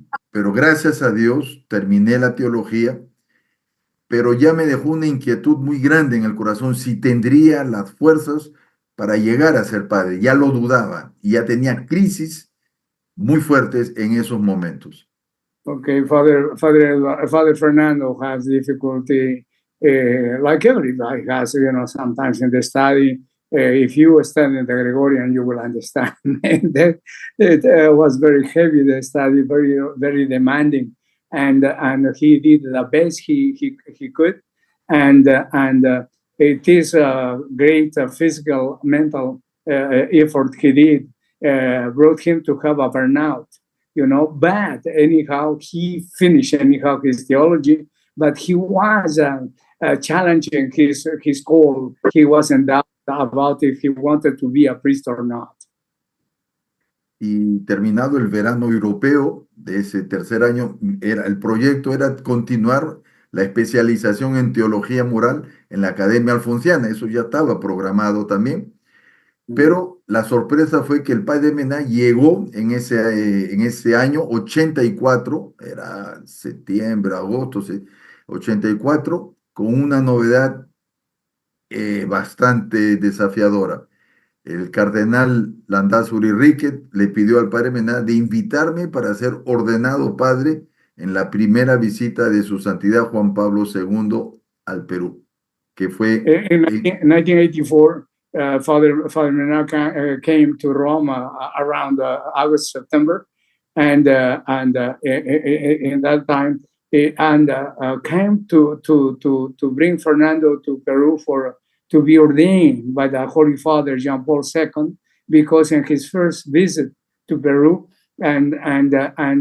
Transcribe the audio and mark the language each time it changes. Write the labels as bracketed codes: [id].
[es] Pero gracias a Dios terminé la teología, pero ya me dejó una inquietud muy grande en el corazón si tendría las fuerzas para llegar a ser padre. Ya lo dudaba y ya tenía crisis muy fuertes en esos momentos. [en] Okay, Father Fernando has difficulty, like everybody has, sometimes in the study. If you study the Gregorian, you will understand that it was very heavy, the study, very, very demanding. And he did the best he could. And it is a great physical, mental effort he did, brought him to have a burnout, but anyhow, he finished anyhow his theology, but he was challenging his call. He wasn't doubt about if he wanted to be a priest or not. [es] Y terminado el verano europeo de ese tercer año, el proyecto era continuar la especialización en teología moral en la Academia Alfonsiana. Eso ya estaba programado también. Pero la sorpresa fue que el padre Mena llegó en ese año 84, era septiembre, agosto, 84, con una novedad bastante desafiadora. El cardenal Landázuri Riquet le pidió al padre Mena de invitarme para ser ordenado padre en la primera visita de su santidad Juan Pablo II al Perú, que fue [en] in 1984. Father Menard came to Rome around August, September, and in that time, came to bring Fernando to Peru to be ordained by the Holy Father John Paul II, because in his first visit to Peru, the